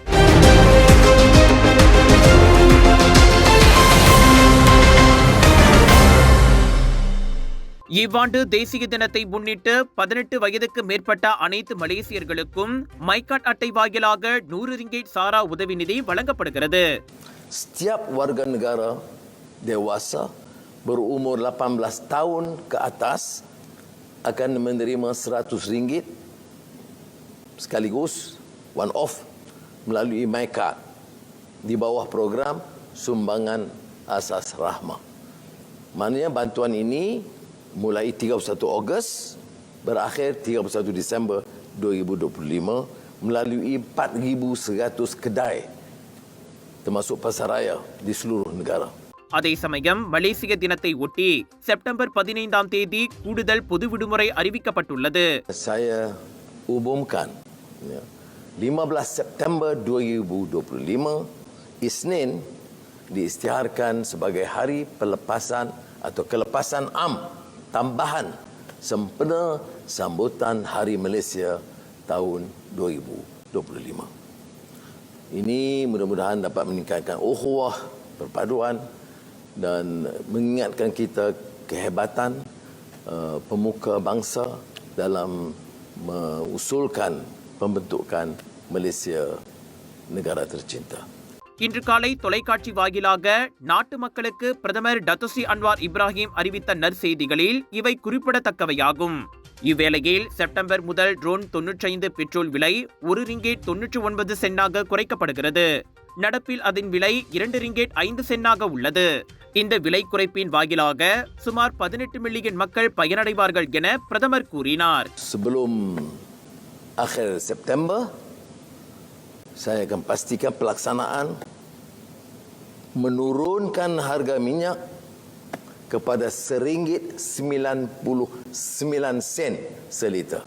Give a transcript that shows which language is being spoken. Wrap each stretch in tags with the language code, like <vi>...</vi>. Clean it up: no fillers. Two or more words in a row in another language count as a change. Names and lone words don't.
<ta>இவ்வாண்டு தேசிய தினத்தை முன்னிட்டு 18 வயதுக்கு மேற்பட்ட அனைத்து மலேசியர்களுக்கும் மைகாட் அட்டை வாயிலாக 100 ரிங்கேட் சாரா உதவி நிதி வழங்கப்படுகிறது.</ta> <ms>Setiap warga negara dewasa berumur 18 tahun ke atas akan menerima RM100 sekaligus</ms> <en>one off</en> <ms>melalui MyCard di bawah program Sumbangan Asas Rahmah. Maknanya bantuan ini mulai 31 Ogos berakhir 31 Disember 2025 melalui 4,100 kedai termasuk pasaraya di seluruh negara.</ms> <ta>அதே சமயம் மலேசிய தினத்தை ஒட்டி செப்டம்பர் 15ஆம் தேதி கூடுதல் பொது விடுமுறை அறிவிக்கப்பட்டுள்ளது.</ta> <ms>Saya umumkan 15 September 2025 Isnin diisytiharkan sebagai hari pelepasan atau kelepasan am tambahan sempena sambutan Hari Malaysia tahun 2025. Ini mudah-mudahan dapat meningkatkan ukhuwah, perpaduan dan mengingatkan kita kehebatan pemuka bangsa dalam mengusulkan pembentukan Malaysia negara tercinta.</ms> <ta>இன்று காலை தொலைக்காட்சி வாயிலாக நாட்டு மக்களுக்கு பிரதமர் டத்தோஸ்ரீ அன்வார் இப்ராஹிம் அறிவித்த நற்செய்திகளில் இவை குறிப்பிடத்தக்கவையாகும். இவ்வேளையில் செப்டம்பர் முதல் ட்ரோன் 95 பெட்ரோல் விலை 1 ரிங்கேட் 99 சென்டாக குறைக்கப்படுகிறது. நடப்பில் அதன் விலை 2 ரிங்கேட் 5 சென்டாக உள்ளது. இந்த விலை குறைப்பின் வாயிலாக சுமார் 18 மில்லியன் மக்கள் பயனடைவார்கள் என பிரதமர் கூறினார்.</ta> <ms>Sebelum akhir September, saya akan pastikan pelaksanaan menurunkan harga minyak kepada RM1.99 seliter.</ms>